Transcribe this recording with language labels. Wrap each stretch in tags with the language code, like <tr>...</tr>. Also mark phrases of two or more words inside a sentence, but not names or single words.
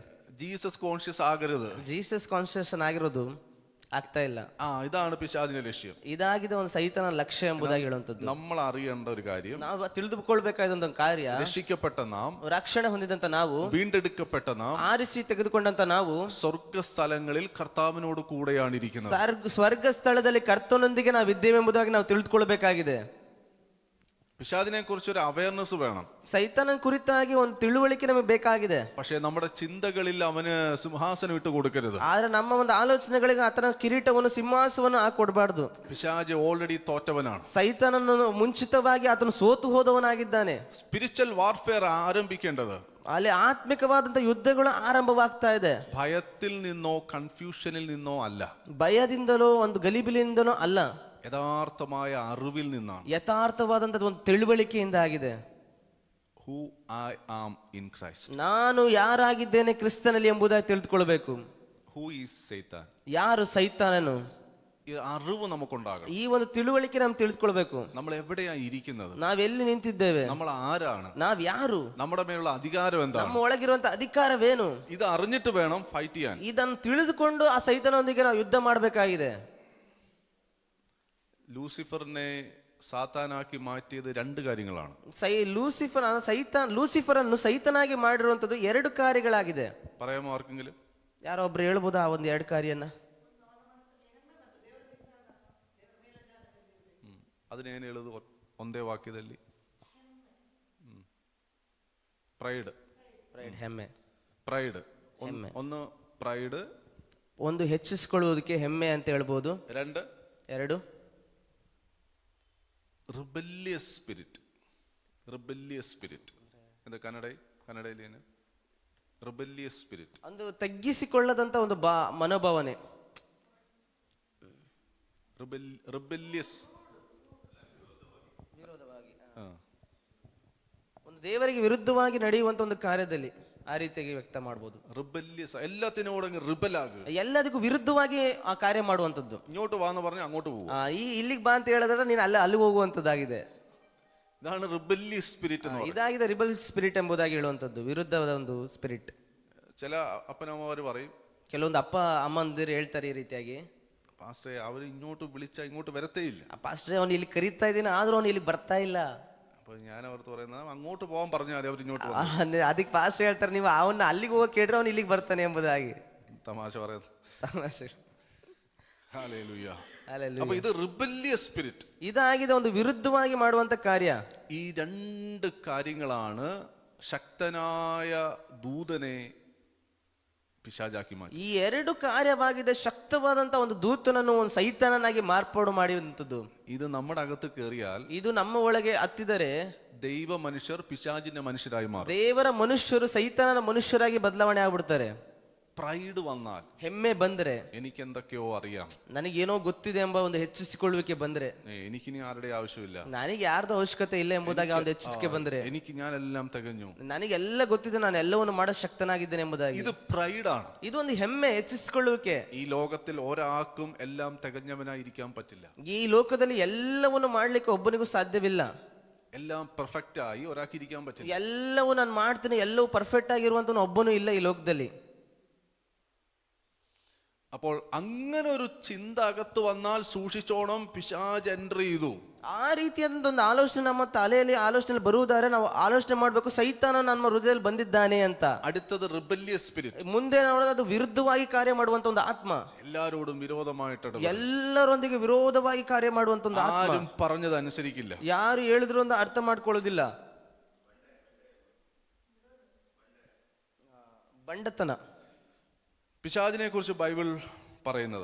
<ml>ജീസസ് കോൺഷ്യസ് ആകരുത്.</ml> <kn>ಜೀಸಸ್ ಕಾನ್ಶಿಯಸ್ ಆಗಿರೋದು ಆಗ್ತಾ ಇಲ್ಲ.</kn> <ml>ഇതാണ് പിശാചിന്റെ ലക്ഷ്യം.</ml> <kn>ಇದಾಗಿದೆ ಒಂದು ಸೈತಾನ ಲಕ್ಷ್ಯ ಎಂಬುದಾಗಿ ಹೇಳುವಂತದ್ದು.</kn> <ml>നമ്മൾ അറിയേണ്ട ഒരു കാര്യം,</ml> <kn>ನಾವು ತಿಳಿದುಕೊಳ್ಬೇಕಾದ ಕಾರ್ಯ,</kn> <ml>രക്ഷിക്കപ്പെട്ട നാം,</ml> <kn>ರಕ್ಷಣೆ ಹೊಂದಿದಂತ ನಾವು,</kn> <ml>വീണ്ടെടുക്കപ്പെട്ട നാം,</ml> <kn>ಆರಿಸಿ ತೆಗೆದುಕೊಂಡಂತ ನಾವು</kn> <ml>സ്വർഗ സ്ഥലങ്ങളിൽ കർത്താവിനോട് കൂടെയാണ് ഇരിക്കുന്നത്.</ml> <kn>ಸ್ವರ್ಗ ಸ್ಥಳದಲ್ಲಿ ಕರ್ತನೊಂದಿಗೆ ನಾವು ಇದ್ದೇವೆ ಎಂಬುದಾಗಿ ನಾವು ತಿಳಿದುಕೊಳ್ಬೇಕಾಗಿದೆ.</kn> <ml>പിശാചിനെ കുറിച്ച് ഒരു അവയർനെസ് വേണം.</ml> <kn>ಸೈತಾನನ ಕುರಿತಾಗಿ ಒಂದು ತಿಳುವಳಿಕೆ ನಮಗೆ ಬೇಕಾಗಿದೆ.</kn> <ml>പക്ഷേ നമ്മുടെ ചിന്തകളിൽ അവന് സിംഹാസനം ഇട്ട് കൊടുക്കരുത്.</ml> <kn>ಆದ್ರೆ ನಮ್ಮ ಒಂದು ಆಲೋಚನೆಗಳಿಗೆ ಆತನ ಕಿರೀಟವನ್ನು ಸಿಂಹಾಸವನ್ನು ಹಾಕೊಡ್ಬಾರ್ದು.</kn> <ml>പിശാച് ഓൾറെഡി തോറ്റവനാണ്.</ml> <kn>ಸೈತಾನನು ಮುಂಚಿತವಾಗಿ ಆತನು ಸೋತು ಹೋದವನಾಗಿದ್ದಾನೆ.</kn> <en>spiritual warfare</en> <ml>ആരംഭിക്കേണ്ടത്</ml> <kn>ಅಲ್ಲಿ ಆತ್ಮಿಕವಾದಂತ ಯುದ್ಧಗಳು ಆರಂಭವಾಗ್ತಾ ಇದೆ.</kn> <ml>ഭയത്തിൽ നിന്നോ കൺഫ്യൂഷനിൽ നിന്നോ അല്ല,</ml> <kn>ಭಯದಿಂದಲೋ ಒಂದು ಗಲಿಬಿಲಿಯಿಂದಲೋ ಅಲ್ಲ,</kn> <ml>യഥാർത്ഥമായ അറിവിൽ നിന്നാണ്.</ml> <kn>ಯಥಾರ್ಥವಾದಂತ ಒಂದು ತಿಳುವಳಿಕೆಯಿಂದ ಆಗಿದೆ.</kn> <en>Who I am in Christ.</en> <kn>ನಾನು ಯಾರಾಗಿದ್ದೇನೆ ಕ್ರಿಸ್ತನಲ್ಲಿ ಎಂಬುದಾಗಿ ತಿಳಿದುಕೊಳ್ಬೇಕು.</kn> <en>Who is Satan.</en> <kn>ಯಾರು ಸೈತಾನನು?</kn> <ml>ഈ അറിവ് നമുക്കുണ്ടാകണം.</ml> <kn>ಈ ಒಂದು ತಿಳುವಳಿಕೆ ನಾವು ತಿಳಿದುಕೊಳ್ಬೇಕು.</kn> <ml>നമ്മൾ എവിടെയാ ഇരിക്കുന്നത്?</ml> <kn>ನಾವೆಲ್ಲಿ ನಿಂತಿದ್ದೇವೆ?</kn> <ml>നമ്മൾ ആരാണ്?</ml> <kn>ನಾವ್ ಯಾರು?</kn> <ml>നമ്മുടെ മേലുള്ള അധികാരം എന്താണ്?</ml> <kn>ನಮ್ಮ ಒಳಗಿರುವಂತ ಅಧಿಕಾರವೇನು?</kn> <ml>ഇത് അറിഞ്ഞിട്ട് വേണം ഫൈറ്റ് ചെയ്യാൻ.</ml> <kn>ಇದನ್ನು ತಿಳಿದುಕೊಂಡು ಆ ಸೈತಾನೊಂದಿಗೆ ನಾವು ಯುದ್ಧ ಮಾಡಬೇಕಾಗಿದೆ.</kn> <ml>ലൂസിഫറിനെ സാത്താനാക്കി മാറ്റിയത് രണ്ട് കാര്യങ്ങളാണ്.</ml> <kn>ಲೂಸಿಫರ್ ಅನ್ನು ಸೈತಾನಾಗಿ ಮಾಡಿರುವಂತದ್ದು ಎರಡು ಕಾರ್ಯಗಳಾಗಿದೆ.</kn> <ml>പറയാമോ ആർക്കെങ്കിലും?</ml> <kn>ಯಾರೋ ಒಬ್ರು ಹೇಳ್ಬೋದಾ ಆ ಒಂದು ಎರಡು ಕಾರ್ಯನ? അതിನೇನು ಹೇಳೋದು ಒಂದೇ ವಾಕ್ಯದಲ್ಲಿ? ಪ್ರೈಡ್. ಹೆಮ್ಮೆ. ಪ್ರೈಡ್ ಒಂದು ಪ್ರೈಡ್, ಒಂದು ಹೆಚ್ಚಿಸಿಕೊಳ್ಳುವುದಕ್ಕೆ ಹೆಮ್ಮೆ ಅಂತ ಹೇಳ್ಬೋದು. ಎರಡು</kn> <en>rebellious spirit. rebellious spirit</en> <kn>എന്താ ಕನ್ನಡದಲ್ಲಿ ಏನು?</kn> <en>rebellious spirit</en> <kn>ಒಂದು ತಗ್ಗಿಸಿಕೊಳ್ಳದಂತ ಒಂದು ಮನೋಭಾವನೆ. ರಿಬೆಲಿಯಸ್ ಒಂದು ದೇವರಿಗೆ ವಿರುದ್ಧವಾಗಿ ನಡೆಯುವಂತ ಒಂದು ಕಾರ್ಯದಲ್ಲಿ ಆ ರೀತಿಯಾಗಿ ವ್ಯಕ್ತ ಮಾಡಬಹುದು.</kn> <ml>റിബല്യസ് എല്ലാത്തിനോടും റിബൽ ആകുക,</ml> <kn>ಎಲ್ಲದಕ್ಕೂ ವಿರುದ್ಧವಾಗಿ ಆ ಕಾರ್ಯ ಮಾಡುವಂತದ್ದು.</kn> <ml>ഇങ്ങോട്ട് വാന്ന് പറഞ്ഞാൽ അങ്ങോട്ട് പോകും.</ml> <kn>ಇಲ್ಲಿಗೆ ಬಾ ಅಂತ ಹೇಳಿದ್ರೆ ನೀನು ಅಲ್ಲಿಗೆ ಹೋಗುವಂತದ್ದಾಗಿದೆ.</kn> <ml>ഇതാണ്</ml> <en>rebellious spirit</en> <ml>എന്ന് പറയുന്നത്.</ml> <kn>ಇದಾಗಿದೆ</kn> <en>rebel spirit</en> <kn>ಎಂಬುದಾಗಿ ಹೇಳುವಂತದ್ದು, ವಿರುದ್ಧವಾದ ಒಂದು ಸ್ಪಿರಿಟ್.</kn> <ml>ചില അപ്പനമ്മമാര് പറയും,</ml> <kn>ಕೆಲವೊಂದು ಅಪ್ಪ ಅಮ್ಮಂದಿರು ಹೇಳ್ತಾರೆ ಈ ರೀತಿಯಾಗಿ,</kn> <ml>പാസ്റ്ററെ അവർ ഇങ്ങോട്ട് വിളിച്ചാൽ ഇങ്ങോട്ട് വരത്തേ ഇല്ല.</ml> <kn>ಪಾಸ್ಟ್ರೆ ಅವ್ನು ಇಲ್ಲಿ ಕರೀತಾ ಇದ್ದೀನಿ ಆದ್ರೂ ಅವ್ನು ಇಲ್ಲಿ ಬರ್ತಾ ಇಲ್ಲ.</kn> <ml>അപ്പൊ ഞാൻ അവർക്ക് പറയുന്നത് അങ്ങോട്ട് പോകാൻ പറഞ്ഞാൽ അവർ ഇങ്ങോട്ട് പോകും.</ml> <kn>ಅದಕ್ಕೆ ಪಾಸ್ಟ್ರೆ ಹೇಳ್ತಾರೆ, ನೀವು ಅವನ್ನ ಅಲ್ಲಿಗೆ ಹೋಗಿ ಕೇಳಿದ್ರೆ ಅವ್ನು ಇಲ್ಲಿಗೆ ಬರ್ತಾನೆ ಎಂಬುದಾಗಿ.</kn> <ml>തമാശ പറയുന്നത്.</ml> <kn>ತಮಾಷೆ.</kn> <ml>ഹല്ലേലൂയ.</ml> <kn>Hallelujah.</kn> <ml>അപ്പൊ ഇത്</ml> <en>rebellious spirit.</en> <kn>ಇದಾಗಿದೆ ಒಂದು ವಿರುದ್ಧವಾಗಿ ಮಾಡುವಂತ ಕಾರ್ಯ.</kn> <ml>ഈ രണ്ട് കാര്യങ്ങളാണ് ശക്തനായ ദൂതനെ പിശാചാക്കി മാറ്റി.</ml> <kn>ಈ ಎರಡು ಕಾರ್ಯವಾಗಿದೆ ಶಕ್ತವಾದಂತ ಒಂದು ದೂತನನ್ನು ಒಂದು ಸೈತಾನನಾಗಿ ಮಾರ್ಪಾಡು ಮಾಡಿರುವಂತದ್ದು.</kn> <ml>ഇത് നമ്മുടെ അകത്ത് കയറിയാൽ</ml> <kn>ಇದು ನಮ್ಮ ಒಳಗೆ ಹತ್ತಿದರೆ</kn> <ml>ദൈവ മനുഷ്യർ പിശാചിന്റെ മനുഷ്യരായി മാറും.</ml> <kn>ದೇವರ ಮನುಷ್ಯರು ಸೈತಾನನ ಮನುಷ್ಯರಾಗಿ ಬದಲಾವಣೆ ಆಗ್ಬಿಡ್ತಾರೆ.</kn> <ml>പ്രൈഡ് വന്നാൽ,</ml> <kn>ಹೆಮ್ಮೆ ಬಂದ್ರೆ,</kn> <ml>എനിക്ക് എന്തൊക്കെയോ അറിയാം,</ml> <kn>ನನಗೇನೋ ಗೊತ್ತಿದೆ ಎಂಬ ಒಂದು ಹೆಚ್ಚಿಸಿಕೊಳ್ಳುವಿಕೆ ಬಂದ್ರೆ,</kn> <ml>എനിക്കിനി ആരുടെ ആവശ്യമില്ല,</ml> <kn>ನನಗೆ ಯಾರ್ದು ಅವಶ್ಯಕತೆ ಇಲ್ಲ ಎಂಬುದಾಗಿ ಒಂದು ಹೆಚ್ಚಿಸಿಕೆ ಬಂದ್ರೆ,</kn> <ml>ഞാനെല്ലാം തികഞ്ഞു,</ml> <kn>ನನಗೆಲ್ಲ ಗೊತ್ತಿದೆ, ನಾನು ಎಲ್ಲವನ್ನು ಮಾಡೋ ಶಕ್ತನಾಗಿದ್ದೇನೆ ಎಂಬುದಾಗಿ,</kn> <ml>ഇത് പ്രൈഡാണ്.</ml> <kn>ಇದು ಒಂದು ಹೆಮ್ಮೆ, ಹೆಚ್ಚಿಸಿಕೊಳ್ಳುವಿಕೆ.</kn> <ml>ഈ ലോകത്തിൽ ഒരാൾക്കും എല്ലാം തികഞ്ഞവനായിരിക്കാൻ പറ്റില്ല.</ml> <kn>ಈ ಲೋಕದಲ್ಲಿ ಎಲ್ಲವನ್ನು ಮಾಡ್ಲಿಕ್ಕೆ ಒಬ್ಬನಿಗೂ ಸಾಧ್ಯವಿಲ್ಲ.</kn> <ml>എല്ലാം പെർഫെക്റ്റ് ആയി ഒരാൾക്ക് ഇരിക്കാൻ പറ്റില്ല.</ml> <kn>ಎಲ್ಲವೂ ನಾನು ಮಾಡ್ತೀನಿ, ಎಲ್ಲವೂ ಪರ್ಫೆಕ್ಟ್ ಆಗಿರುವಂತ ಒಬ್ಬನು ಇಲ್ಲ ಈ ಲೋಕದಲ್ಲಿ.</kn> <ml>അപ്പോൾ അങ്ങനെ ഒരു ചിന്ത അകത്ത് വന്നാൽ സൂക്ഷിച്ചോണം, പിശാച് എൻട്രി ചെയ്തു.</ml> <kn>ಆ ರೀತಿಯಾದಂತ ಒಂದು ಆಲೋಚನೆ ನಮ್ಮ ತಲೆಯಲ್ಲಿ ಆಲೋಚನೆ ಬರುವುದಾದ್ರೆ ನಾವು ಆಲೋಚನೆ ಮಾಡ್ಬೇಕು, ಸೈತಾನ ನಮ್ಮ ಹೃದಯದಲ್ಲಿ ಬಂದಿದ್ದಾನೆ ಅಂತ.</kn> <ml>അടുത്തത്</ml> <en>rebellious spirit.</en> <kn>ಮುಂದೆ ನೋಡೋದು ಅದು ವಿರುದ್ಧವಾಗಿ ಕಾರ್ಯ ಮಾಡುವಂತ ಒಂದು ಆತ್ಮ,</kn> <ml>എല്ലാരോടും വിരോധമായിട്ട്</ml> <kn>ಎಲ್ಲರೊಂದಿಗೆ ವಿರೋಧವಾಗಿ ಕಾರ್ಯ ಮಾಡುವಂತ ಒಂದು ಆತ್ಮ.</kn> <ml>ആരും പറഞ്ഞത് അനുസരിക്കില്ല.</ml> <kn>ಯಾರು ಹೇಳಿದ್ರು ಅಂತ ಅರ್ಥ ಮಾಡ್ಕೊಳ್ಳೋದಿಲ್ಲ. ಬಂಡತನ.</kn> <ml>പിശാചിനെ കുറിച്ച് ബൈബിൾ പറയുന്നത്,</ml>